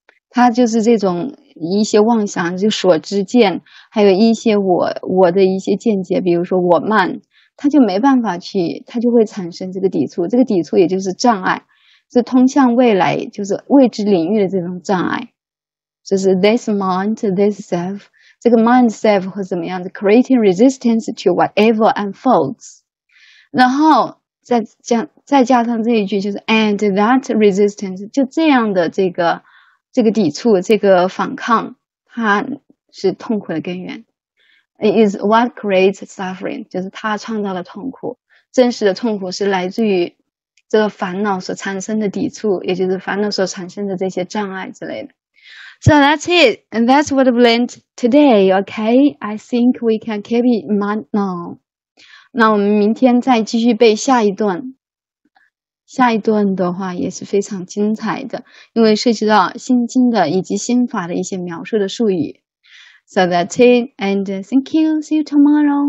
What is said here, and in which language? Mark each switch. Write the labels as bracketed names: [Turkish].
[Chinese] 它就是这种一些妄想，就所知见，还有一些我的一些见解，比如说我慢，它就没办法去，它就会产生这个抵触。这个抵触也就是障碍，是通向未来，就是未知领域的这种障碍。就是 [English] this mind, this self， [Chinese] 这个 [English] mind self [Chinese] 会怎么样的 [English] creating resistance to whatever unfolds。 [Chinese] 然后再加上这一句，就是 [English] and that resistance， [Chinese] 就这样的这个抵触，这个反抗，它是痛苦的根源。 [English] It is what creates suffering， [Chinese] 就是它创造了痛苦。真实的痛苦是来自于这个烦恼所产生的抵触，也就是烦恼所产生的这些障碍之类的。 [English] So that's it, and that's what I've learned today, okay? I think we can keep it in mind now. [Chinese] 那我们明天再继续背下一段。下一段的话也是非常精彩的，因为涉及到心经的以及心法的一些描述的术语。 [English] So that's it, and thank you. See you tomorrow.